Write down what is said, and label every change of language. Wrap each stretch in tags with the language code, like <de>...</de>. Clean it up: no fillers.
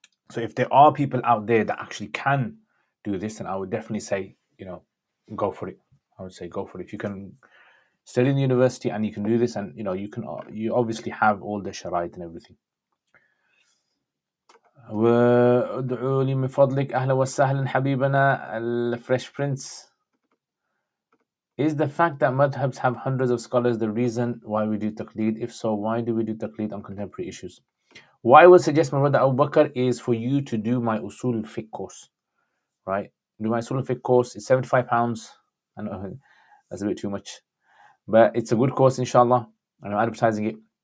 <en>So if there are people out there that actually can do this, then I would definitely say, go for it. I would say go for it. If you can study in the university and you can do this, and you obviously have all the sharaid and everything.</en> <ar>وادعوا لي من فضلك أهلا وسهلا حبيبنا الفريش برنس.</ar> <en>Is the fact that madhabs have hundreds of scholars the reason why we do taqleed? If so, why do we do taqleed on contemporary issues? What I would suggest, my brother Abu Bakr, is for you to do my Usul Fiqh course. Right? Do my Usul Fiqh course. It's £75. I know that's a bit too much, but it's a good course, inshallah. I'm advertising it.</en>